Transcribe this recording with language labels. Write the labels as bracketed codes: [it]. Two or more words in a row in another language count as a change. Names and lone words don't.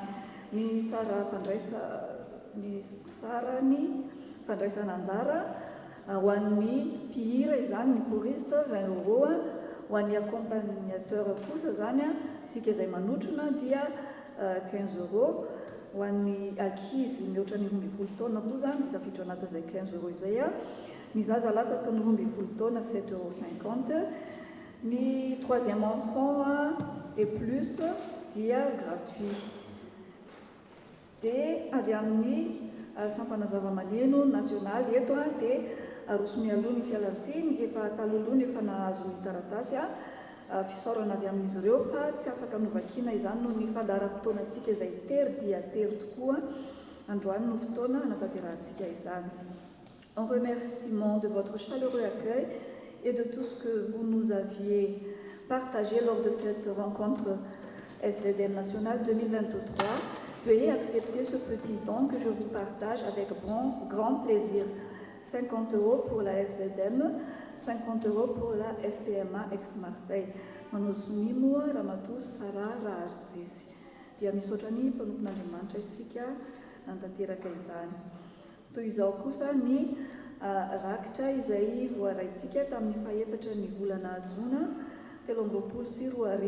[mg] Ny sarany fandraisana anjara ho an'ny mpihira izany ny choriste 20 €, ho an'ny accompagnateur kosa zany isika izay manotrona dia 15 €, ho an'ny ankizy mihoatra ny 12 taona koa zany tafiditra anatin'izay 15 € izay. Ny zaza latsaky ny 12 taona 7,50 €. [fr] Ny 3e enfant et plus dia gratuit. [mg] Dia avy amin'ny sampana zava-maneno nasionaly eto dia arosony aloha ny fialantsiny efa taloloha efa nahazo ny taratasy fisaorana avy amin'izy ireo fa tsy afaka novakina izany noho ny fandaharam-potoanantsika izay tery dia tery tokoa androany no fotoana hanatanterantsika izany. [fr] En remerciement de votre chaleureux accueil et de tout ce que vous nous aviez partagé lors de cette rencontre SDM nationale 2023, veuillez accepter ce petit don que je vous partage avec grand plaisir. 50 € pour la SDM, 50 € pour la FPMA ex-Marseille. [mg] Manusunimu Ramatus Sara Artisi. Dia misaotra ny mpanompon'Andriamanitra isika nantanteraka izany. Toy izao kosa ny rakitra izay voaraintsika tamin'ny faefatra ny volana Jona 2024.